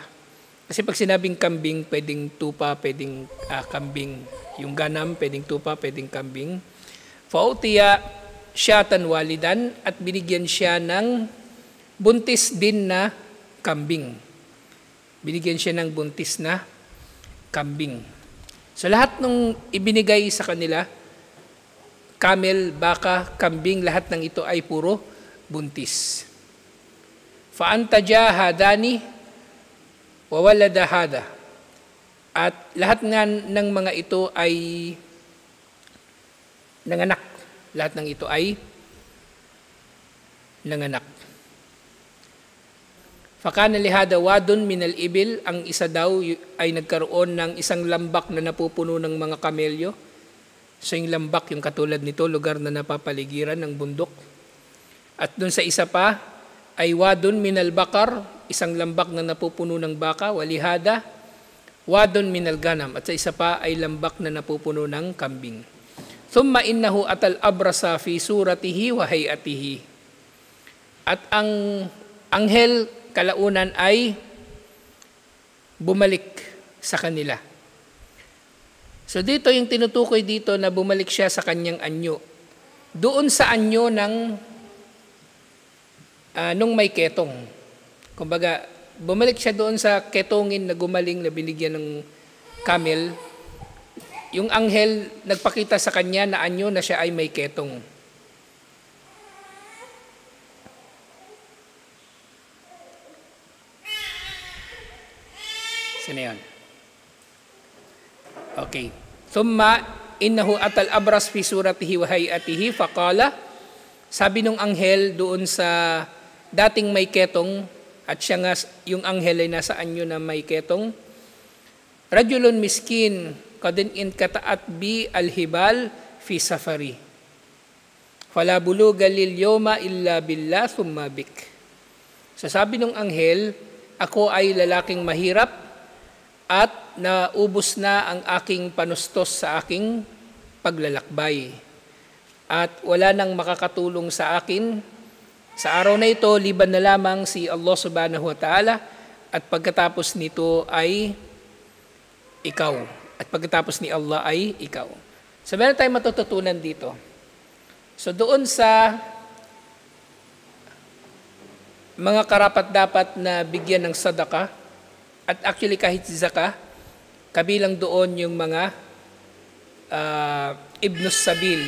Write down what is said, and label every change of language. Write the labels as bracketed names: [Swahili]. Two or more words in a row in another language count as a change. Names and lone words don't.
[Filipino] Kasi pag sinabing kambing, pwedeng tupa, pwedeng kambing. Yung ganam, pwedeng tupa, pwedeng kambing. [Arabic] فأعطي شاة والدا, [Filipino] at binigyan siya ng buntis din na kambing. Binigyan siya ng buntis na kambing. So lahat ng ibinigay sa kanila, camel, baka, kambing, lahat ng ito ay puro buntis. [Arabic] فأنتج هذان وولد هذا. [Filipino] At lahat nga ng mga ito ay nanganak. Lahat ng ito ay nanganak. [Arabic] فكان لهذا واد من الإبل, [Filipino] ang isa daw ay nagkaroon ng isang lambak na napupuno ng mga kamelyo. So yung lambak, yung katulad nito, lugar na napapaligiran ng bundok. At dun sa isa pa ay [Arabic] واد من البقر, [Filipino] isang lambak na napupuno ng baka, [Arabic] ولهذا واد من الغنم. [Filipino] At sa isa pa ay lambak na napupuno ng kambing. [Arabic] ثم إنه أتى الأبرص في صورته وهيئته. [Filipino] At ang anghel kalaunan ay bumalik sa kanila. So dito yung tinutukoy dito na bumalik siya sa kanyang anyo. Doon sa anyo ng nung may ketong. Kumbaga, bumalik siya doon sa ketongin na gumaling na binigyan ng camel. Yung anghel nagpakita sa kanya na anyo na siya ay may ketong. Sino yun? [Arabic] Okay. ثم إنه أتى الأبرص في صورته وهيئته فقال, [Filipino] sabi nung anghel doon sa dating may ketong, at siya nga, yung anghel ay nasa anyo na may ketong, [Arabic] رجل مسكين قد انقطعت بي الحبال في سفري فلا بلاغ لي اليوم إلا بالله ثم بك. [Filipino] So sabi nung anghel, ako ay lalaking mahirap at naubos na ang aking panustos sa aking paglalakbay. At wala nang makakatulong sa akin sa araw na ito, liban na lamang si Allah [Arabic] سبحانه وتعالى, [Filipino] at pagkatapos nito ay ikaw. At pagkatapos ni Allah ay ikaw. So meron tayong matututunan dito. So doon sa mga karapat-dapat na bigyan ng sadaka, at actually kahit zakah, kabilang doon yung mga [Arabic] ابن السبيل.